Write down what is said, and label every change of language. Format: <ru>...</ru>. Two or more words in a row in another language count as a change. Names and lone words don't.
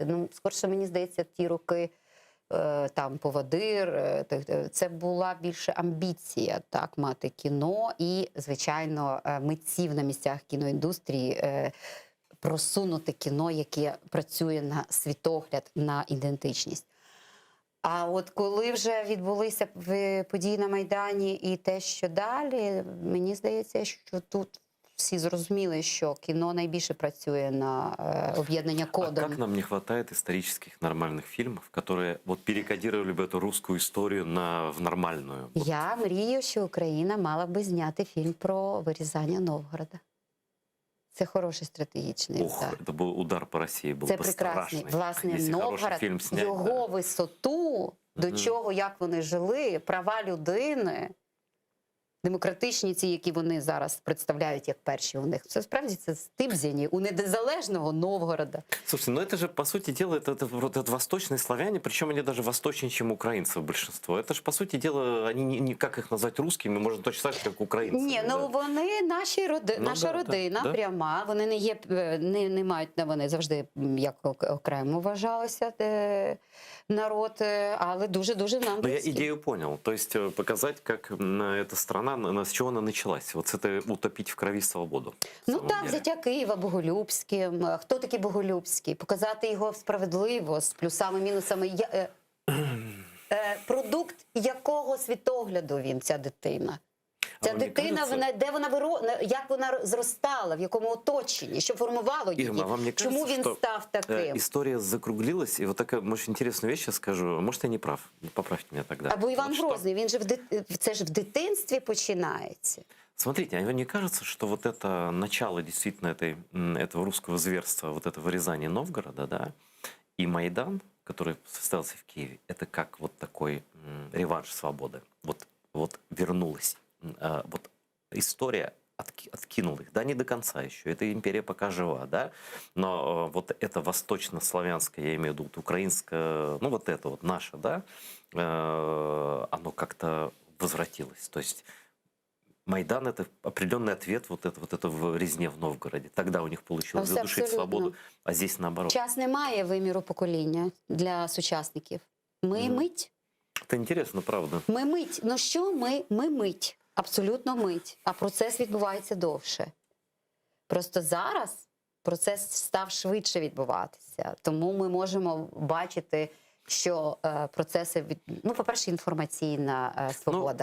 <uk>Ну, скорше, мені здається, ті роки, там, «Поводир», це була більше амбіція, так, мати кіно і, звичайно, митців на місцях кіноіндустрії, просунути кіно, яке працює на світогляд, на ідентичність. А от коли вже відбулися події на Майдані і те, що далі, мені здається, що тут всі зрозуміли, що кіно найбільше працює на об'єднання кодом.</uk> <ru>А как нам не хватает исторических нормальных фильмов, которые вот перекодировали бы эту русскую историю в нормальную?</ru> <uk>Я мрію, що Україна мала би зняти фільм про вирізання Новгорода. Це хороший стратегічний удар.</uk> <ru>Это был удар по России, был</ru> <uk>Це</uk> <ru>бы</ru> <uk>прекрасний.</uk> <ru>страшный.</ru> <uk>Власне,</uk> <ru>Если хороший Новгород, фильм снять,</ru> <uk>його висоту, до чого, як вони жили, права людини, демократичні ці, які вони зараз представляють як перші у них. Це справді це стибзяні у незалежного Новгорода.</uk> <ru>Слушайте, ну это же, по сути дела, это восточные славяне, причем они даже восточнее, чем украинцев большинство. Это же, по сути дела, они не как их назвать русскими, можно точно так же, как украинцы.</ru> <uk>Ні, ну вони наша родина пряма, вони не є, не мають, вони завжди як окремо вважалися народ, але дуже-дуже нам</uk> <ru>Но я</ru> <uk>близькі.</uk> <ru>идею понял. То есть показать, как эта страна, с чего она началась. Вот это утопить в крові свободу.</ru> <uk>Ну так, взяття Києва Боголюбським. Хто такий Боголюбський? Показати його справедливо, з плюсами-мінусами. Продукт якого світогляду він, ця дитина? Ця дитина, де вона як вона зростала, в якому оточенні, що формувало її?</uk> <ru>Ирма, вам не кажется,</ru> <uk>чому він став таким?</uk> <ru>История закруглилась, и вот такая, может, интересную вещь я скажу. Может, я не прав. Поправьте меня тогда.</ru> <uk>Або Іван</uk> <ru>Вот</ru> <uk>Грозний, він же це ж в дитинстві починається.</uk> <ru>Смотрите, а вам не кажется, что вот это начало действительно этого русского зверства, вот это вырезание Новгорода, да, и Майдан, который состоялся в Киеве, это как вот такой реванш свободы. Вот вернулась. Вот история откинул их, да, не до конца еще, эта империя пока жива, да, но вот это восточно-славянское, я имею в виду, вот украинское, ну вот это вот наше, да, оно как-то возвратилось, то есть Майдан — это определенный ответ вот это в резне в Новгороде, тогда у них получилось задушить свободу, а здесь наоборот.</ru> <uk>Час немає виміру покоління для сучасників. Ми мить.</uk> <ru>Это интересно, правда.</ru> <uk>Ми мить. Ну що ми? Ми мить. Абсолютно мить. А процес відбувається довше. Просто зараз процес став швидше відбуватися. Тому ми можемо бачити, що процеси, ну, по-перше, інформаційна свобода.</uk>